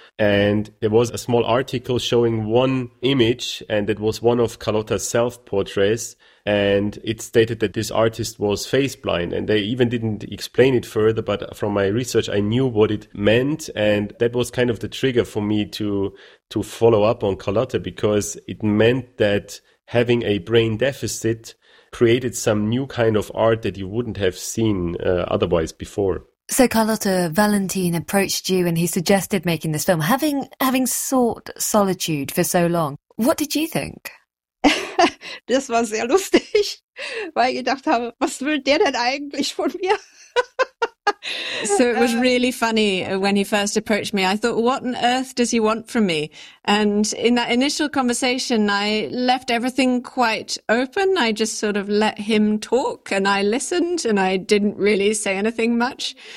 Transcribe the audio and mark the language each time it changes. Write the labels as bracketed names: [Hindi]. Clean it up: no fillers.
[English] And there was a small article showing one image, and it was one of Carlotta's self-portraits, and it stated that this artist was face blind, and they even didn't explain it further, but from my research I knew what it meant, and that was kind of the trigger for me to follow up on Carlotta, because it meant that having a brain deficit created some new kind of art that you wouldn't have seen otherwise before. So Carlotta, Valentin approached you and he suggested making this film. Having sought solitude for so long, what did you think? [German] Das war sehr lustig, weil ich gedacht habe, was will der denn eigentlich von mir? [English] So it was really funny when he first approached me. I thought, what on earth does he want from me? And in that initial conversation, I left everything quite open. I just sort of let him talk and I listened and I didn't really say anything much.